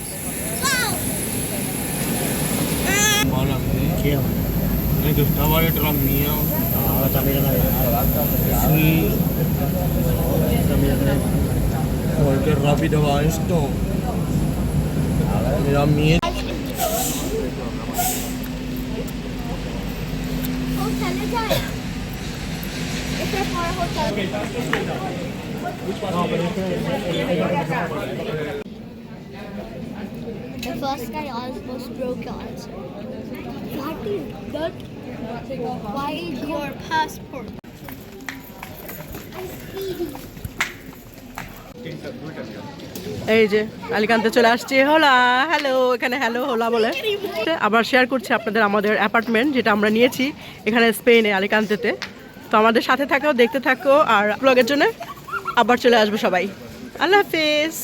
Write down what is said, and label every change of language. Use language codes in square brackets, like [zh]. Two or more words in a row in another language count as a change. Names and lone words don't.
[es] Que estaba detrás mío. Ahora también Sí. Joder, qué rápido va esto. Me da miedo. [bn] হোটেলে যায় এটা পরে হোটেল [en] The first guy almost broke us. What is that? Why is your passport? [bn] এই যে আলিকান্তে চলে আসছি। হোলা, হ্যালো, এখানে হ্যালো হোলা বলে। আবার শেয়ার করছি আপনাদের আমাদের অ্যাপার্টমেন্ট যেটা আমরা নিয়েছি এখানে স্পেনে আলিকান্তেতে। তো আমাদের সাথে থাকো, দেখতে থাকো, আর ব্লগের জন্য আবার চলে আসবো সবাই।